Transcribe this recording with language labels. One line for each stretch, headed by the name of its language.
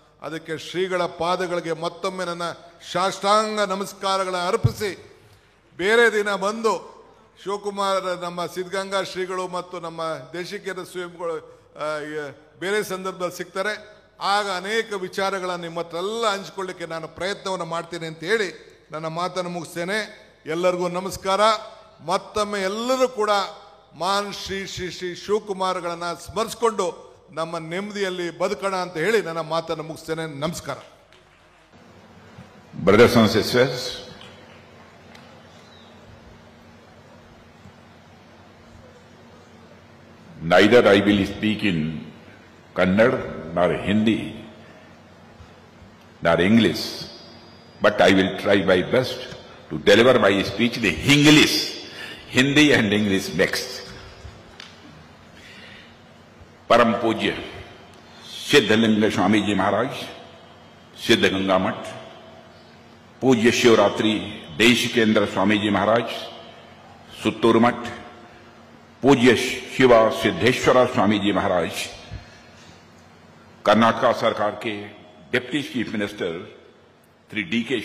Kannada: ಅದಕ್ಕೆ ಶ್ರೀಗಳ ಪಾದಗಳಿಗೆ ಮತ್ತೊಮ್ಮೆ ನನ್ನ ಸಾಷ್ಟಾಂಗ ನಮಸ್ಕಾರಗಳನ್ನು ಅರ್ಪಿಸಿ, ಬೇರೆ ದಿನ ಬಂದು ಶಿವಕುಮಾರ್ ನಮ್ಮ ಸಿದ್ಧಗಂಗಾ ಶ್ರೀಗಳು ಮತ್ತು ನಮ್ಮ ದೇಶಿಕೇಂದ್ರ ಸ್ವಾಮಿಗಳು ಬೇರೆ ಸಂದರ್ಭದಲ್ಲಿ ಸಿಗ್ತಾರೆ, ಆಗ ಅನೇಕ ವಿಚಾರಗಳನ್ನು ನಿಮ್ಮ ಹತ್ರ ಎಲ್ಲ ಹಂಚಿಕೊಳ್ಳಿಕ್ಕೆ ನಾನು ಪ್ರಯತ್ನವನ್ನು ಮಾಡ್ತೀನಿ ಅಂತ ಹೇಳಿ ನನ್ನ ಮಾತನ್ನು ಮುಗಿಸ್ತೇನೆ. ಎಲ್ಲರಿಗೂ ನಮಸ್ಕಾರ. ಮತ್ತೊಮ್ಮೆ ಎಲ್ಲರೂ ಕೂಡ ಮಾನ್ ಶ್ರೀ ಶ್ರೀ ಶ್ರೀ ಶಿವಕುಮಾರ್ಗಳನ್ನು ಸ್ಮರಿಸಿಕೊಂಡು ನಮ್ಮ ನೆಮ್ಮದಿಯಲ್ಲಿ ಬದುಕೋಣ ಅಂತ ಹೇಳಿ ನನ್ನ ಮಾತನ್ನು ಮುಗಿಸ್ತೇನೆ. ನಮಸ್ಕಾರ.
English: Brothers and sisters, neither I will speak in Kannada nor Hindi nor English, but I will try my best to deliver my speech in English, Hindi and English mixed.
Hindi: परम पूज्य सिद्धलिंग स्वामी जी महाराज, सिद्धगंगा मठ, पूज्य शिवरात्रि देश केंद्र स्वामी जी महाराज, सुत्तूर मठ, पूज्य शिवा सिद्धेश्वरा स्वामी जी महाराज, कर्नाटक सरकार के deputy chief minister Shri D.K.